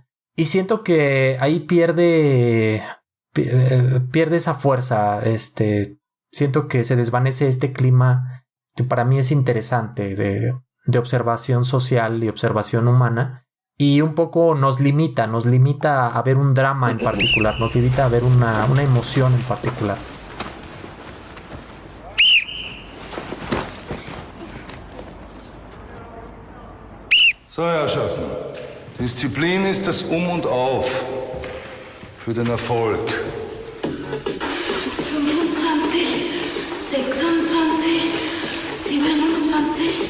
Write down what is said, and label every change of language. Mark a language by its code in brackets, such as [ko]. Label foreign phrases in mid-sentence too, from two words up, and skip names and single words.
[es] Y siento que ahí pierde esa fuerza. Siento que se desvanece este clima que para mí es interesante de observación social y observación humana. Y un poco nos limita a ver un drama en particular, nos limita a ver una emoción en particular. [de] So, Herrschaften, Disziplin ist das und Auf für den Erfolg. 25, 26, 27.